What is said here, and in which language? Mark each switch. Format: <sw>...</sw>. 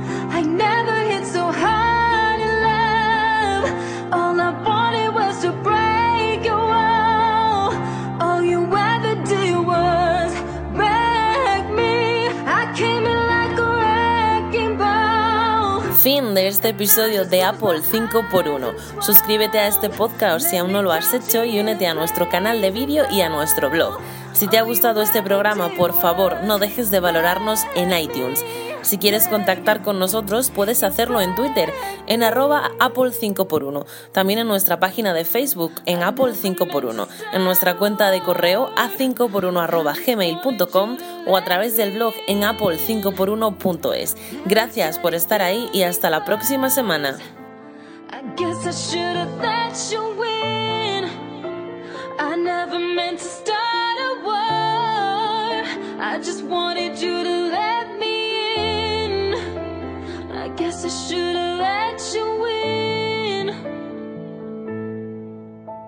<en>I never hit so hard in love. All I wanted was to break your wall. All you ever did was wreck me. I came in like a wrecking ball.</en> <es>Fin de este episodio de Apple 5x1. Suscríbete a este podcast si aún no lo has hecho y únete a nuestro canal de vídeo y a nuestro blog. Si te ha gustado este programa, por favor, no dejes de valorarnos en iTunes. Si quieres contactar con nosotros, puedes hacerlo en Twitter, en @Apple5x1. También en nuestra página de Facebook, en Apple5x1. En nuestra cuenta de correo, a5x1@gmail.com, o a través del blog en apple5x1.es. Gracias por estar ahí y hasta la próxima semana.</es> <en>I guess I should have let you win. I never meant to start a war. I just wanted you to let me in. I guess I should have let you win.</en>